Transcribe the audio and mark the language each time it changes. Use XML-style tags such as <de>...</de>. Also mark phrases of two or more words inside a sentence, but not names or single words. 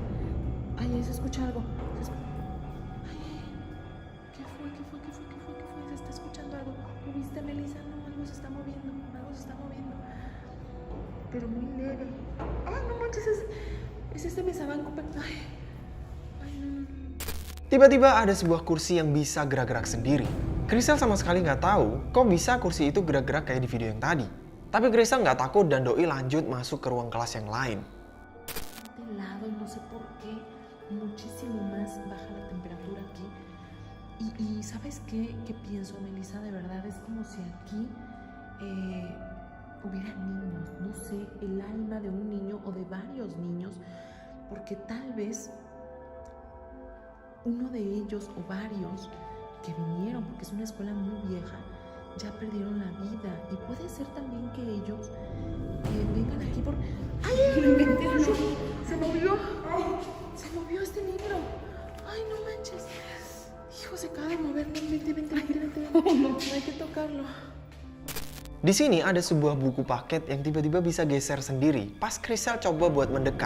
<es>Ay, ahí se escucha algo. Ay, ¿qué fue? Se está escuchando algo. ¿Lo viste, Melissa? No, algo se está moviendo. Pero muy leve. Ay, no manches, es este mesabanco. Ay, no.</es> <id>Tiba-tiba ada sebuah kursi yang bisa gerak-gerak sendiri. Chriselle sama sekali nggak tahu kok bisa kursi itu gerak-gerak kayak di video yang tadi. Tapi Chriselle nggak takut dan Doi lanjut masuk ke ruang kelas yang lain.</id> <es>Helado y no sé por qué muchísimo más baja la temperatura aquí. Y ¿sabes qué pienso, Melissa? De verdad es como si aquí hubiera niños, no sé, el alma de un niño o de varios niños, porque tal vez uno de ellos o varios que vinieron, porque es una escuela muy vieja, ya perdieron la vida. Y puede ser también que ellos vengan aquí por... ¡Ay! Se movió este libro. ¡Ay, no manches! Hijo, se acaba de mover. Vente. No hay que tocarlo.</es> <id>Di sini ada sebuah buku paket yang tiba-tiba bisa geser sendiri pas Chriselle coba buat mendekat.</id>